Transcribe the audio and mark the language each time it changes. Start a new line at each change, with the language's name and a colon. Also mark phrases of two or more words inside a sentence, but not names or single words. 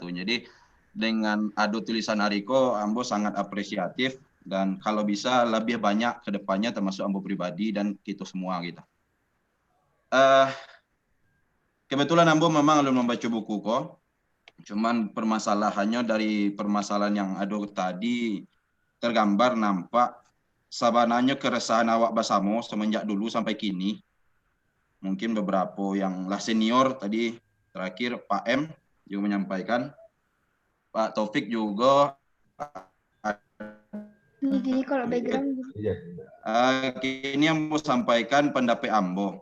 Indonesian: Jadi dengan adu tulisan Ariko, Ambo sangat apresiatif dan kalau bisa lebih banyak ke depannya termasuk Ambo pribadi dan kita semua gitu. Kebetulan Ambo memang belum membaca buku kok. Cuman permasalahannya dari permasalahan yang ada tadi tergambar nampak
Minangkabau: sabananya keresahan awak basamo
Indonesian: semenjak dulu sampai kini. Mungkin beberapa yang lah senior tadi terakhir Pak M juga menyampaikan. Pak Taufik juga. Jadi kalau background. Ini yang mau sampaikan pendapat Ambo.